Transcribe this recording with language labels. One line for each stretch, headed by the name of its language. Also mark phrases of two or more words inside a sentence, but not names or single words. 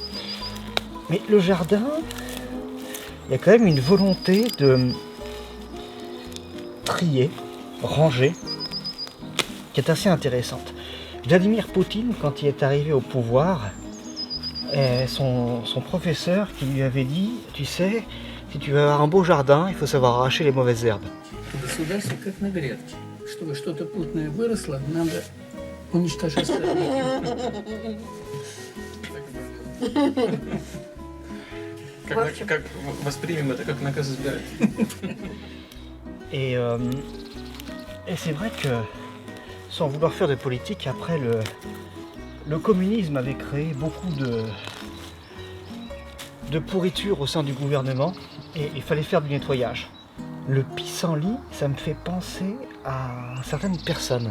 French: Mais le jardin, il y a quand même une volonté de trier, ranger, qui est assez intéressante. Vladimir Poutine, quand il est arrivé au pouvoir, son professeur qui lui avait dit, tu sais, si tu veux avoir un beau jardin, il faut savoir arracher les mauvaises herbes.
Russian: Чтобы что-то путное выросло, надо уничтожать. Как воспримем это как наказ избирателей.
French: Et c'est vrai que, sans vouloir faire de politique, après le communisme avait créé beaucoup de pourriture au sein du gouvernement et il fallait faire du nettoyage. Le pissenlit, ça me fait penser à certaines personnes.